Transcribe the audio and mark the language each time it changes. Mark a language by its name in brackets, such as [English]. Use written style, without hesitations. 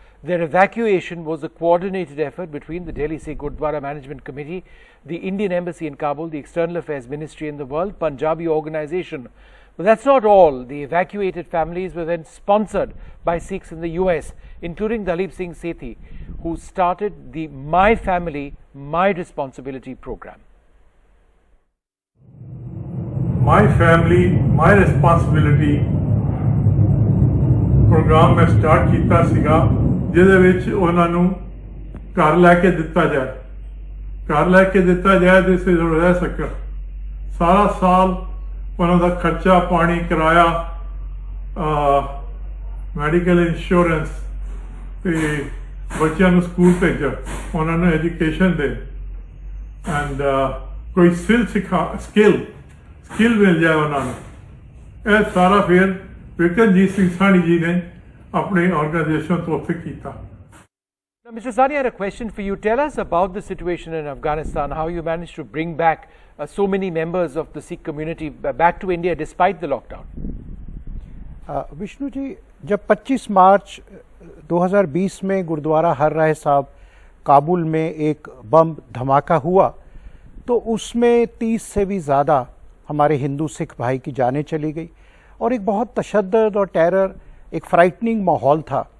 [English] Their evacuation was a coordinated effort between the Delhi Sikh Gurdwara Management Committee, the Indian Embassy in Kabul, the External Affairs Ministry and the World Punjabi Organization. But that's not all. The evacuated families were then sponsored by Sikhs in the US, including Dalip Singh Sethi, who started the My Family, My Responsibility program. [Punjabi] My Family, My Responsibility programme में start किया सीगा ਜਿਹਦੇ ਵਿੱਚ ਉਹਨਾਂ ਨੂੰ ਘਰ ਲੈ ਕੇ ਦਿੱਤਾ ਜਾਏ, ਘਰ ਲੈ ਕੇ ਦਿੱਤਾ ਜਾਏ ਜਿਸ ਵਿੱਚ ਉਹ ਰਹਿ ਸਕਣ। ਸਾਰਾ ਸਾਲ ਉਹਨਾਂ ਦਾ ਖਰਚਾ ਪਾਣੀ, ਕਿਰਾਇਆ, ਮੈਡੀਕਲ ਇੰਸ਼ੋਰੈਂਸ ਤੇ ਬੱਚਿਆਂ ਨੂੰ ਸਕੂਲ ਭੇਜਣ, ਉਹਨਾਂ ਨੂੰ ਐਜੂਕੇਸ਼ਨ ਦੇ ਐਂਡ ਕੋਈ ਸਕਿੱਲ ਮਿਲ ਜਾਏ ਉਹਨਾਂ ਨੂੰ। ਇਹ ਸਾਰਾ ਫਿਰ ਵਿਕਰਮਜੀਤ ਸਿੰਘ ਸਾਹਨੀ ਜੀ ਨੇ अपने ऑर्गेनाइजेशन तो फिर किया। [English] Now, Mr. Sani, I had a question for you. Tell us about the situation in Afghanistan, how you managed to bring back so many members of the Sikh community back to India despite the lockdown. [Hindi] Vishnu ji, जब 25 मार्च 2020 में गुरुद्वारा हर राय साहब काबुल में एक बम धमाका हुआ तो उसमें 30 से भी ज़्यादा हमारे हिंदू सिख भाई की जानें चली गई और एक बहुत तशद्दुद और टेरर, एक फ्राइटनिंग माहौल था।